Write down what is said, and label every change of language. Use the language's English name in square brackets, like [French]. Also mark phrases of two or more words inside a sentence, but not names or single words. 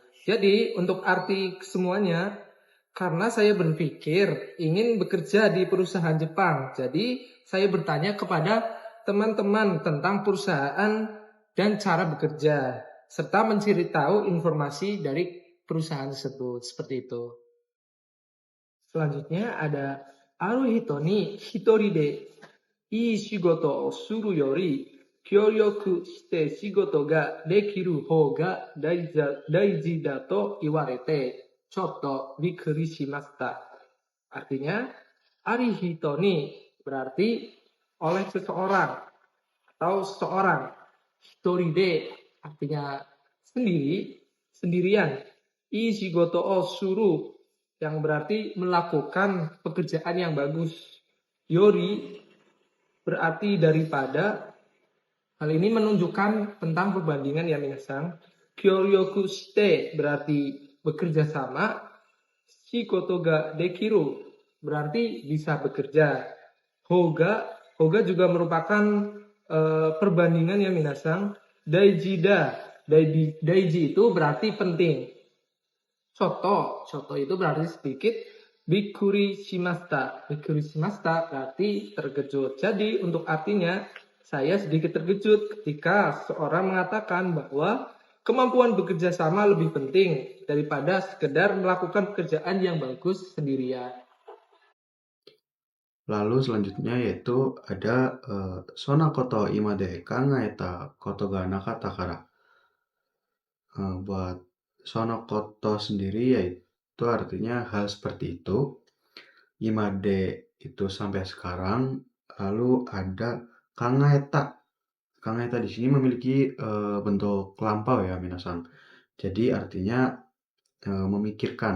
[Indonesian] Jadi untuk arti semuanya, karena saya berpikir ingin bekerja di perusahaan Jepang, jadi saya bertanya kepada teman-teman tentang perusahaan dan cara bekerja, serta mencari tahu informasi dari perusahaan tersebut. Seperti itu. Selanjutnya ada [Japanese] ある人に一人でいい仕事をするより協力して仕事ができる方が大事だと言われてちょっとびっくりしました. [Indonesian] Artinya, [Japanese] あり人に [Indonesian] berarti oleh seseorang atau seseorang. [Japanese] 一人で [Indonesian] artinya sendiri, sendirian. [Japanese] いい仕事をする [Indonesian] yang berarti melakukan pekerjaan yang bagus. Yori berarti daripada. Hal ini menunjukkan tentang perbandingan ya minasan. [Japanese] 協力して [Indonesian] berarti bekerja sama. [Japanese] 仕事ができる [Indonesian] berarti bisa bekerja. Hoga juga merupakan perbandingan ya minasan. Daiji itu berarti penting. Choto itu berarti sedikit. [Japanese] びっくりしました [Indonesian] berarti terkejut. Jadi untuk artinya, saya sedikit terkejut ketika seorang mengatakan bahwa kemampuan bekerja sama lebih penting daripada sekedar melakukan pekerjaan yang bagus sendirian. Lalu selanjutnya yaitu ada [Japanese] そんなこと今まで考えたことがなかったから. [Indonesian] Buat [Japanese] そんなこと [Indonesian] sendiri yaitu artinya hal seperti itu. [Japanese] 今まで [Indonesian] itu sampai sekarang. Lalu ada kangaeta. Kangaeta di sini memiliki bentuk lampau ya minasan. Jadi artinya memikirkan.